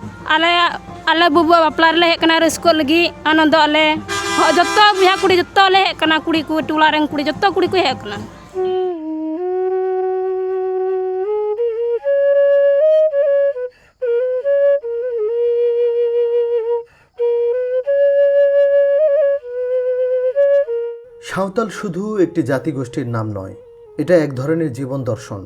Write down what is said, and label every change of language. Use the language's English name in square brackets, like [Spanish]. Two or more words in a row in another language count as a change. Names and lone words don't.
[Santali] ᱟᱞᱮ ᱟᱞᱮ ᱵᱩᱵᱩ ᱵᱟᱯᱞᱟ ᱨᱮᱞᱮ ᱦᱮᱡ ᱠᱟᱱᱟ ᱨᱟᱹᱥᱠᱟᱹ ᱞᱟᱹᱜᱤᱫ ᱟᱱᱚᱱᱫᱚ ᱟᱞᱮ ᱡᱚᱛᱚ ᱵᱚᱭᱦᱟ ᱠᱩᱲᱤ ᱡᱚᱛᱚ ᱞᱮ ᱦᱮᱡ ᱠᱟᱱᱟ ᱠᱩᱲᱤ ᱠᱚ ᱴᱚᱞᱟ ᱨᱮᱱ ᱠᱩᱲᱤ ᱡᱚᱛᱚ ᱠᱩᱲᱤ ᱠᱚ ᱦᱮᱡ ᱠᱟᱱᱟ [Bangla] সাঁওতাল শুধু একটি জাতিগোষ্ঠীর নাম নয়, এটা এক ধরনের জীবন দর্শন।